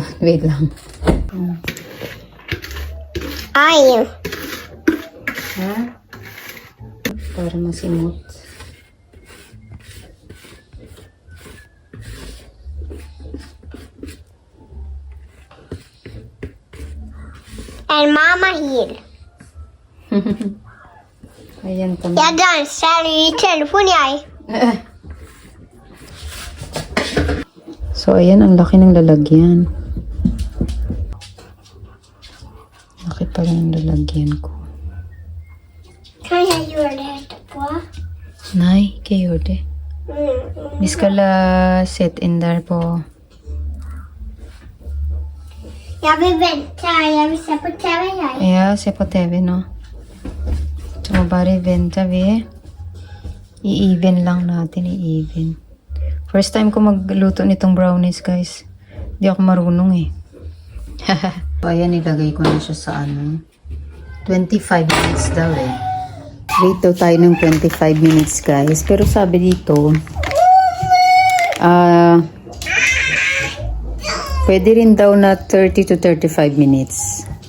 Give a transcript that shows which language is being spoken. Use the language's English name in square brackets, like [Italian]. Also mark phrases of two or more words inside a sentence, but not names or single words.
[Filipino] Wait lang. Ay. Ha? Para masimot. En mamma hil. Ayan pa. [Swedish] Jag dansar i telefon jag. [Filipino] So, ayan, ang laki ng lalagyan. Laki pala ng lalagyan ko. [Swedish] Kan jag göra det här på? Nej, kan jag göra det? Vi ska sätta in där på... Jag vill vänta. Jag vill se på TV jag. Ja, se på TV, no? Så bara vänta vi. [Filipino] I-even lang natin, i-even. [English] First time [Filipino] ko magluto nitong brownies, guys. Di ako marunong eh. So, ayan, ilagay ko na siya sa 25 minutes daw eh. Wait daw tayo ng 25 minutes, guys. Pero sabi dito, pwede rin daw na 30 to 35 minutes.